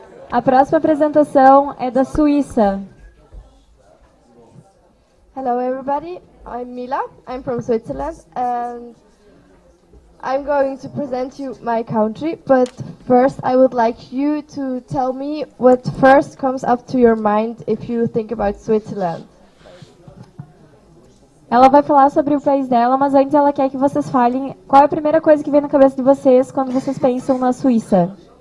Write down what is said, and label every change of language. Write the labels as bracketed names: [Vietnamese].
[Portuguese] A próxima apresentação é da Suíça. [English] Hello everybody, I'm Mila, I'm from Switzerland and I'm going to present you my country, but first I would like you to tell me what first comes up to your mind if you think about Switzerland. [Portuguese] Ela vai falar sobre o país dela, mas antes ela quer que vocês falem qual é a primeira coisa que vem na cabeça de vocês quando vocês pensam na Suíça.